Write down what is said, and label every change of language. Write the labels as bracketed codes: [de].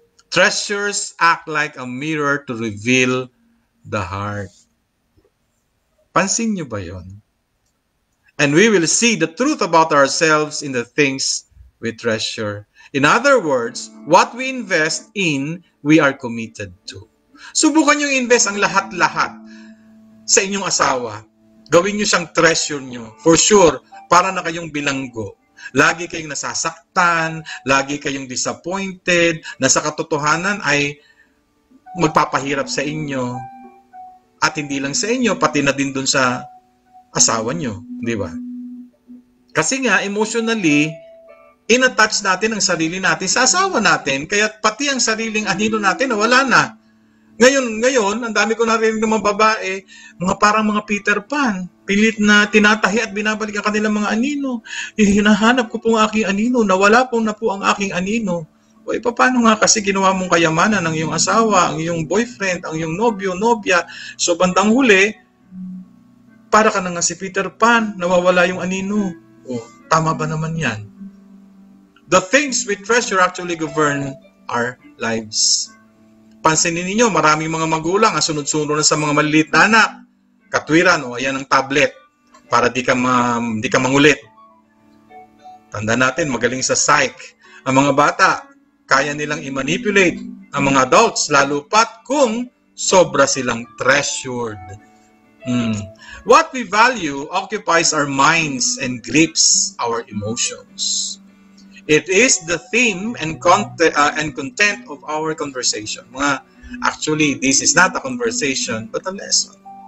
[en] Treasures act like a mirror to reveal the heart. [tl] Pansin niyo ba yon? [en] And we will see the truth about ourselves in the things we treasure. In other words, what we invest in, we are committed to. [tl] Subukan nyo invest ang lahat-lahat sa inyong asawa. Gawin nyo siyang treasure nyo. [en] For sure, [tl] para na kayong bilanggo. Lagi kayong nasasaktan, lagi kayong disappointed, na sa katotohanan ay magpapahirap sa inyo. At hindi lang sa inyo, pati na din dun sa asawa nyo. Di ba? Kasi nga, emotionally, inattach natin ang sarili natin sa asawa natin, kaya pati ang sariling anino natin wala na. Ngayon, ang dami ko narinig ng mga babae, parang mga Peter Pan, pilit na tinatahi at binabalik ang kanilang mga anino. Hinahanap ko po ang aking anino, nawala po na po ang aking anino. O paano nga kasi ginawa mong kayamanan ng iyong asawa, ang iyong boyfriend, ang iyong nobyo, nobya. So bandang huli, para ka na nga si Peter Pan, nawawala yung anino. O, tama ba naman yan? [en] The things we treasure actually govern our lives. [tl] pansinin ninyo, maraming mga magulang ang sunod-sunod na sa mga maliliit na anak. Katwiran, o ayan ang tablet para di ka mangulit. Tanda natin, magaling sa psych. Ang mga bata, kaya nilang i-manipulate ang mga adults, lalo pat kung sobra silang treasured. [en] What we value occupies our minds and grips our emotions. It is the theme and content of our conversation. Actually, this is not a conversation, but a lesson.